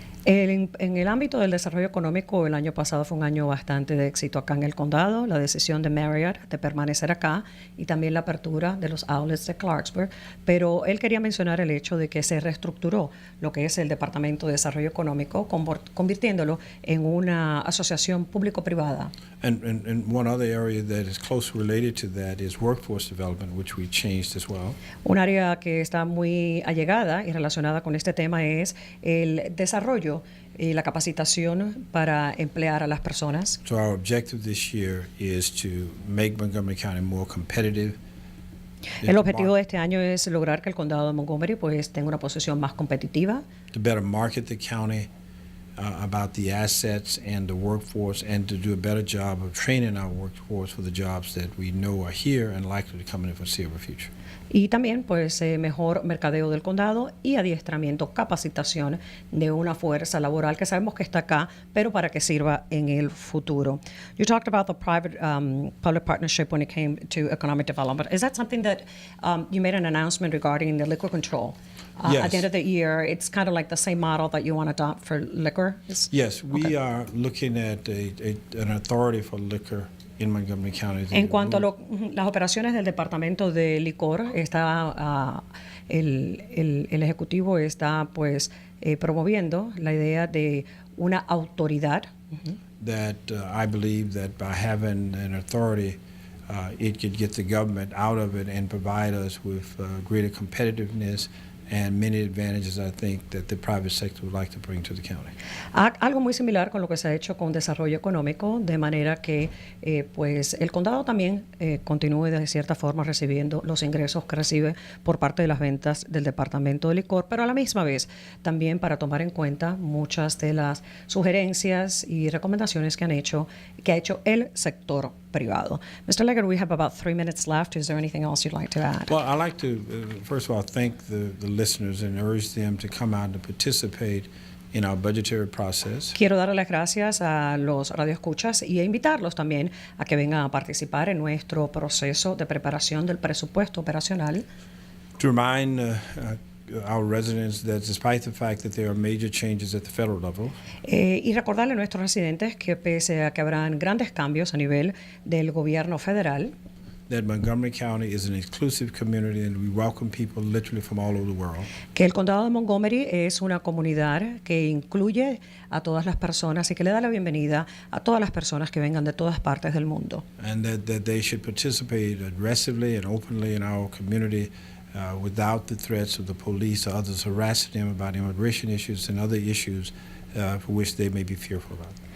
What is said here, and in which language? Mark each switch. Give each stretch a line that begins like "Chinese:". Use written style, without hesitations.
Spanish: En el ámbito del desarrollo económico, el año pasado fue un año bastante de éxito acá en el condado. La decisión de Marriott de permanecer acá y también la apertura de los outlets de Clarksburg. Pero él quería mencionar el hecho de que se reestructuró lo que es el Departamento de Desarrollo Económico, convirtiéndolo en una asociación público-privada.
English: And one other area that is closely related to that is workforce development, which we changed as well.
Spanish: Un área que está muy allegada y relacionada con este tema es el desarrollo y la capacitación para emplear a las personas.
English: So our objective this year is to make Montgomery County more competitive.
Spanish: El objetivo de este año es lograr que el condado de Montgomery pues tenga una posición más competitiva.
English: To better market the county about the assets and the workforce, and to do a better job of training our workforce for the jobs that we know are here and likely to come in the foreseeable future.
Spanish: Y también pues mejor mercadeo del condado y adiestramiento, capacitación de una fuerza laboral que sabemos que está acá, pero para que sirva en el futuro.
English: You talked about the private public partnership when it came to economic development. Is that something that you made an announcement regarding the liquor control at the end of the year. It's kind of like the same model that you want to adopt for liquor. Yes, we are looking at an authority for liquor in Montgomery County.
Spanish: En cuanto a las operaciones del Departamento de Licor, está el Ejecutivo está pues promoviendo la idea de una autoridad.
English: That I believe that by having an authority, it could get the government out of it and provide us with greater competitiveness and many advantages, I think, that the private sector would like to bring to the county.
Spanish: Algo muy similar con lo que se ha hecho con desarrollo económico, de manera que pues el condado también continúe de cierta forma recibiendo los ingresos que recibe por parte de las ventas del Departamento de Licor, pero a la misma vez también para tomar en cuenta muchas de las sugerencias y recomendaciones que ha hecho el sector privado.
English: Mr. Leggett, we have about 3 minutes left. Is there anything else you'd like to add? Well, I'd like to, first of all, thank the listeners and urge them to come out and participate in our budgetary process.
Spanish: Quiero darle las gracias a los radioescuchas y invitarlos también a que vengan a participar en nuestro proceso de preparación del presupuesto operacional.
English: To remind our residents that despite the fact that there are major changes at the federal level,
Spanish: y recordarle a nuestros residentes que pese a que habrán grandes cambios a nivel del gobierno federal,
English: that Montgomery County is an inclusive community and we welcome people literally from all over the world.
Spanish: Que el condado de Montgomery es una comunidad que incluye a todas las personas y que le da la bienvenida a todas las personas que vengan de todas partes del mundo.
English: And that they should participate aggressively and openly in our community without the threats of the police or others harassing them about immigration issues and other issues for which they may be fearful about.